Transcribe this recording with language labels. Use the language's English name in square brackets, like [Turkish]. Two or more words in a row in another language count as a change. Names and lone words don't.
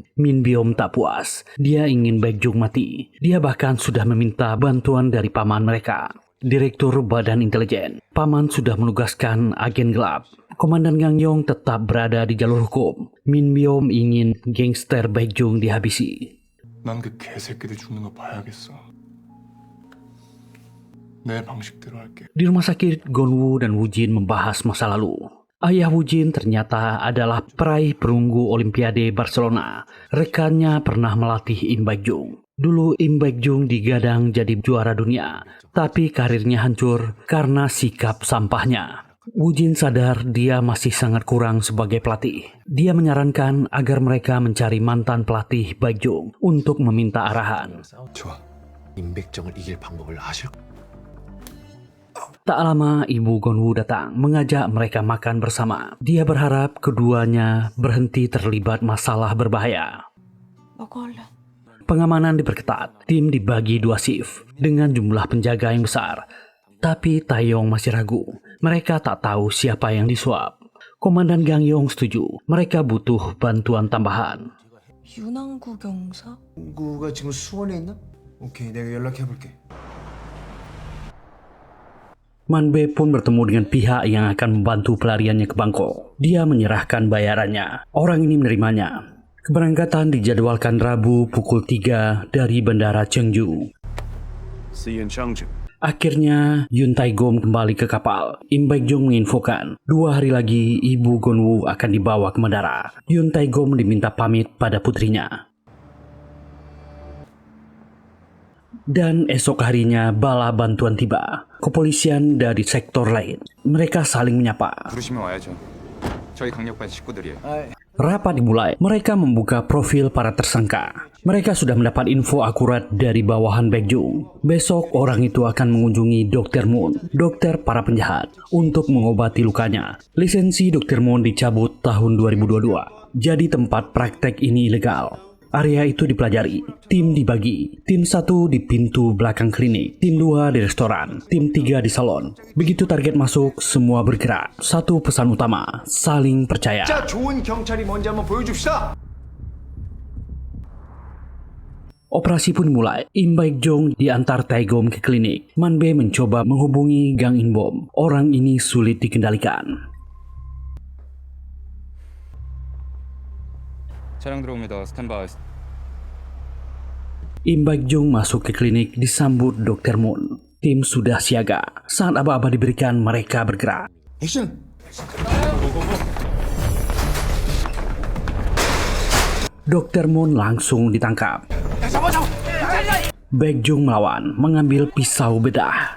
[Indonesian] Min Byom tak puas. Dia ingin Baekjung mati. Dia bahkan sudah meminta bantuan dari paman mereka, Direktur Badan Intelijen. Paman sudah menugaskan agen gelap. Komandan Gangyong tetap berada di jalur hukum. Min Byom ingin gangster Baekjung dihabisi. [Korean] 난 그 개새끼들 죽는 거 봐야겠어. 내 방식대로 할게. [Indonesian] Di rumah sakit, Gonwoo dan Woojin membahas masa lalu. Ayah Woojin ternyata adalah peraih perunggu Olimpiade Barcelona. Rekannya pernah melatih Im Baekjung. Dulu Im Baekjung digadang jadi juara dunia, tapi karirnya hancur karena sikap sampahnya. Woojin sadar dia masih sangat kurang sebagai pelatih. Dia menyarankan agar mereka mencari mantan pelatih Baekjung untuk meminta arahan. [Korean] 좋아. 임백정을 이길 방법을 아실? [Indonesian] Tak lama ibu Gonwoo datang mengajak mereka makan bersama. Dia berharap keduanya berhenti terlibat masalah berbahaya. Pengamanan diperketat. Tim dibagi 2 shift dengan jumlah penjaga yang besar. Tapi Taeyong masih ragu. Mereka tak tahu siapa yang disuap. Komandan Gangyong setuju. Mereka butuh bantuan tambahan. [Korean] 윤왕구 경사? 구가 지금 수원에 있나? 오케이, 내가 연락해볼게. [Indonesian] Man-bae pun bertemu dengan pihak yang akan membantu pelariannya ke Bangkok. Dia menyerahkan bayarannya. Orang ini menerimanya. Keberangkatan dijadwalkan Rabu pukul 3 dari Bandara Cheongju. [English] See you in Cheongju. [Indonesian] Akhirnya, Yun Taegom kembali ke kapal. Im Baekjung menginfokan 2 hari lagi ibu Gonwoo akan dibawa ke bandara. Yun Taegom diminta pamit pada putrinya. Dan esok harinya bala bantuan tiba. Kepolisian dari sektor lain. Mereka saling menyapa. [Korean] 부르시면 와야죠. 저희 강력반 식구들이에요. [Indonesian] Rapat dimulai. Mereka membuka profil para tersangka. Mereka sudah mendapat info akurat dari bawahan Baekjung. Besok orang itu akan mengunjungi Dr. Moon, dokter para penjahat, untuk mengobati lukanya. Lisensi Dr. Moon dicabut tahun 2022. Jadi tempat praktek ini ilegal. Area itu dipelajari, tim dibagi, tim 1 di pintu belakang klinik, tim 2 di restoran, tim 3 di salon. Begitu target masuk, semua bergerak. Satu pesan utama, saling percaya. [Korean] 진짜 좋은 경찰이 뭔지 한번 보여줍시다. [Indonesian] Operasi pun mulai. Im Baekjong diantar Taegom ke klinik. Manbe mencoba menghubungi Gang Inbom. Orang ini sulit dikendalikan. [Korean] 차량 들어옵니다. 스탠바이. [Indonesian] Im Baekjong masuk ke klinik disambut Dr. Moon. Tim sudah siaga. Saat aba-aba diberikan, mereka bergerak. [Korean] 액션. [Indonesian] Dr. Moon langsung ditangkap. Baekjong melawan, mengambil pisau bedah.